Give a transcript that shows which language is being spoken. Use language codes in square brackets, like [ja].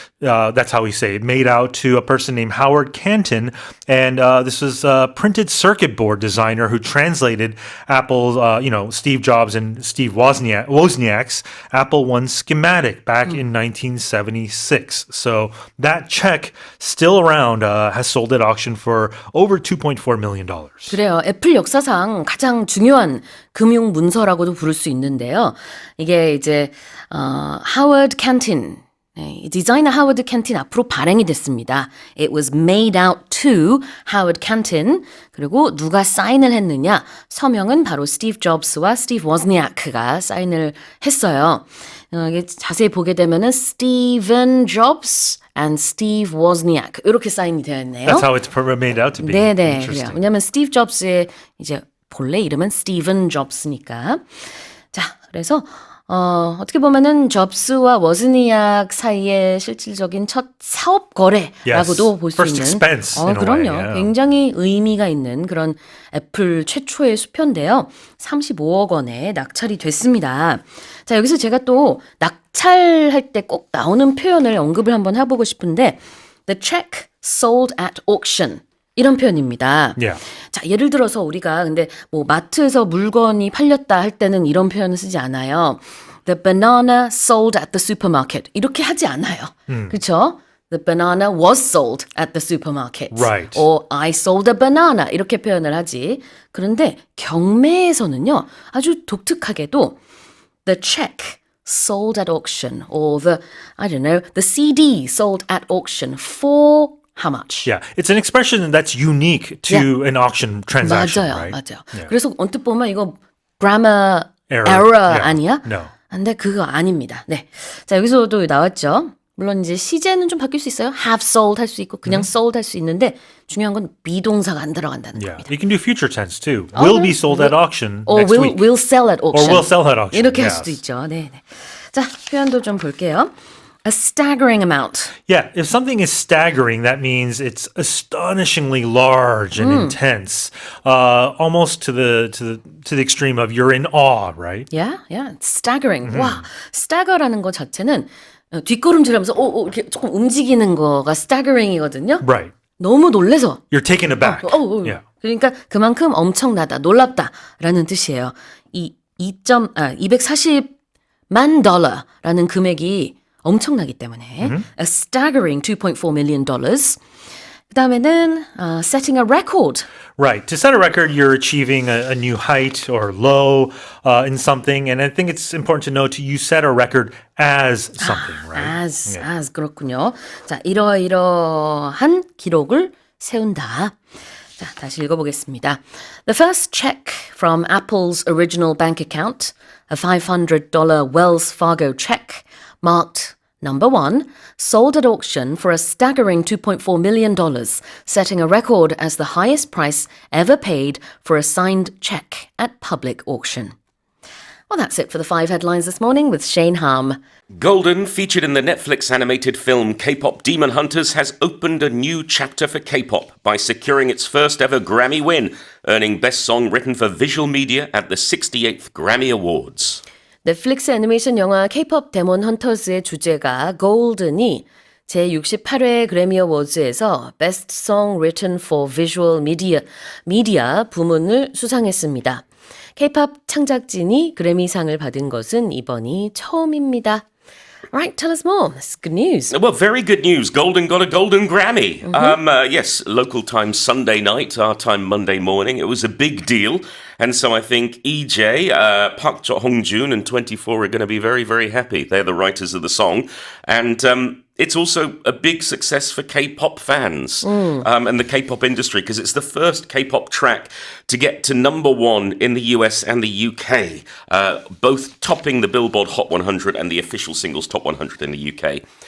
[en] That's how we say it. Made out to a person named Howard Canton, and this was a printed circuit board designer who translated Apple's, Steve Jobs and Steve Wozniak's Apple I schematic back in 1976. So that check, still around, has sold at auction for over $2.4 million. [ko] 그래요. 애플 역사상 가장 중요한 금융 문서라고도 부를 수 있는데요. 이게 이제 하워드 캔틴, 디자이너 하워드 캔틴 앞으로 발행이 됐습니다. [en] It was made out to Howard Canton. [ko] 그리고 누가 사인을 했느냐? 서명은 바로 스티브 잡스와 스티브 워즈니아크가 사인을 했어요. 이게 자세히 보게 되면은 스티븐 잡스 and Steve Wozniak 이렇게 사인이 되어 있네요. [en] That's how it's made out to be. [ko] 네네. 그래요. [en] Interesting. [ko] 왜냐하면 스티브 잡스의 이제 본래 이름은 스티븐 잡스니까. 자, 그래서 어떻게 보면은 잡스와 워즈니악 사이의 실질적인 첫 사업 거래라고도 [en] Yes. [ko] 볼 수 [en] First [ko] 있는. [en] expense in a way, [ko] 그럼요. [en] yeah. [ko] 굉장히 의미가 있는 그런 애플 최초의 수표인데요. 35억 원에 낙찰이 됐습니다. 자, 여기서 제가 또 낙찰할 때 꼭 나오는 표현을 언급을 한번 해보고 싶은데 [en] The check sold at auction. [ko] 이런 표현입니다. [en] Yeah. [ko] 자, 예를 들어서 우리가 근데 뭐 마트에서 물건이 팔렸다 할 때는 이런 표현을 쓰지 않아요. [en] The banana sold at the supermarket. [ko] 이렇게 하지 않아요. 그렇죠? [en] The banana was sold at the supermarket. Right. Or I sold a banana. [ko] 이렇게 표현을 하지. 그런데 경매에서는요. 아주 독특하게도 [en] the check sold at auction or the CD sold at auction for how much? Yeah, it's an expression that's unique to an auction transaction, [ko] 맞아요, [en] right? [ko] 맞아요. [en] Yeah. [ko] 그래서 언뜻 보면 이거 grammar [en] Error. error Yeah. [ko] 아니야? [en] No. [ko] 근데 그거 아닙니다. 네. 자, 여기서도 나왔죠. 물론 이제 시제는 좀 바뀔 수 있어요. have sold 할 수 있고 그냥 sold 할 수 있는데 중요한 건 비동사가 안 들어간다는 [en] Yeah, [ko] 겁니다. [en] you can do future tense too. Will be sold at auction Or next week. will sell at auction. Or will sell at auction. [ko] 이렇게 할 [en] yes. [ko] 수도 있죠. 네, 네. 자, 표현도 좀 볼게요. [en] A staggering amount. Yeah, if something is staggering, that means it's astonishingly large and intense, almost to the extreme of you're in awe, right? Yeah, it's staggering. [ko] 와, stagger라는 거 자체는 뒷걸음질하면서 이렇게 조금 움직이는 거가 staggering이거든요. [en] Right. [ko] 너무 놀래서. [en] You're taken aback. Yeah. [ko] 그러니까 그만큼 엄청나다, 놀랍다라는 뜻이에요. 이 240만 달러라는 금액이 엄청나기 때문에 [en] a staggering 2.4 million dollars. [ko] 그다음에는 [en] setting a record. Right. To set a record, you're achieving a new height or low in something. And I think it's important to note you set a record as something, right? [ko] as 그렇군요. 자, 이러이러한 기록을 세운다. 자, 다시 읽어보겠습니다. [en] The first check from Apple's original bank account, a $500 Wells Fargo check, marked Number 1, sold at auction for a staggering $2.4 million, setting a record as the highest price ever paid for a signed check at public auction. Well, that's it for the 5 headlines this morning with Shane Harm. Golden, featured in the Netflix animated film K-pop Demon Hunters, has opened a new chapter for K-pop by securing its first ever Grammy win, earning Best Song Written for Visual Media at the 68th Grammy Awards. [ko] 넷플릭스 애니메이션 영화 K-pop 데몬 헌터스의 주제가 골든이 제68회 그래미 어워즈에서 Best Song Written for Visual Media 부문을 수상했습니다. K-pop 창작진이 그래미상을 받은 것은 이번이 처음입니다. [en] Right, tell us more. That's good news. Well, very good news. Golden got a Golden Grammy. Yes, local time Sunday night, our time Monday morning. It was a big deal. And so I think EJ, Park Hong-joon and 24 are going to be very, very happy. They're the writers of the song. And it's also a big success for K-pop fans and the K-pop industry because it's the first K-pop track to get to number 1 in the US and the UK, both topping the Billboard Hot 100 and the official singles Top 100 in the UK.